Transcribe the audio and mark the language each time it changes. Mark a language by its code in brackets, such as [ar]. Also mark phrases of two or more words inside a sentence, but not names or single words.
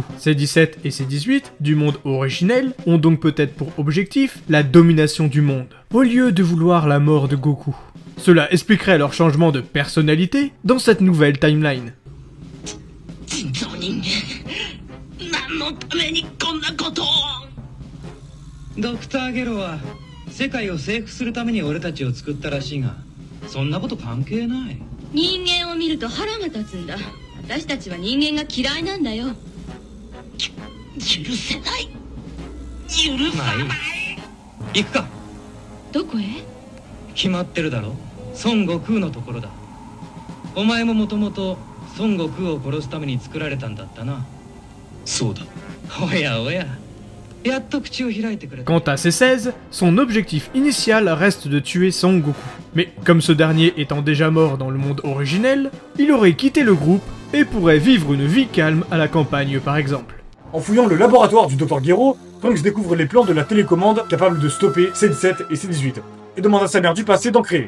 [fr] C17 et C18 du monde originel ont donc peut-être pour objectif la domination du monde, au lieu de vouloir la mort de Goku. Cela expliquerait leur changement de personnalité dans cette nouvelle timeline. [ja] Dr. Gero は世界を征服するために俺たちを作ったらしいが、そんなこと関係ない。人間を見ると腹が立つんだ。私たちは人間が嫌いなんだよ。許せない。許さない。行くか。どこへ？決まってるだろ。孫悟空のところだ。お前ももともと孫悟空を殺すために作られたんだったな。そうだ。おやおや。 [fr] Quant à C16, son objectif initial reste de tuer Son Goku. Mais comme ce dernier étant déjà mort dans le monde originel, il aurait quitté le groupe et pourrait vivre une vie calme à la campagne par exemple. En fouillant le laboratoire du Dr. Gero, Trunks découvre les plans de la télécommande capable de stopper C17 et C18, et demande à sa mère du passé d'en créer.